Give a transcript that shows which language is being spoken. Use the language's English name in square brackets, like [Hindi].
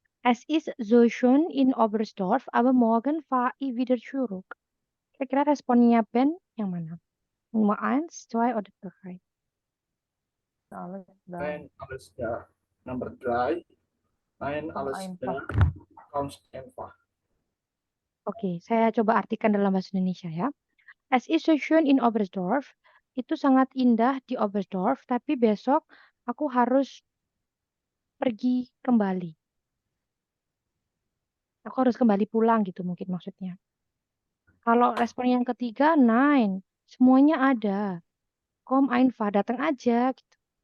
[German] Es ist so schön in Oberstdorf, aber morgen fahre ich wieder zurück. [Indonesian] Kira-kira responnya Ben yang mana? Nummer 1, 2, oder 3? [German] Alles da. ein, alles da. [English] Number 3, [German] ein, alles da. Einfach. Ganz einfach. [Indonesian] Oke, saya coba artikan dalam bahasa Indonesia ya. [German] Es ist so schön in Oberstdorf. [Indonesian] Itu sangat indah di Oberstdorf, tapi besok aku harus pergi kembali. Aku harus kembali pulang gitu mungkin maksudnya. Kalau respon yang ketiga, nein. Semuanya ada. [German] Komm einfach, [Indonesian] datang aja gitu.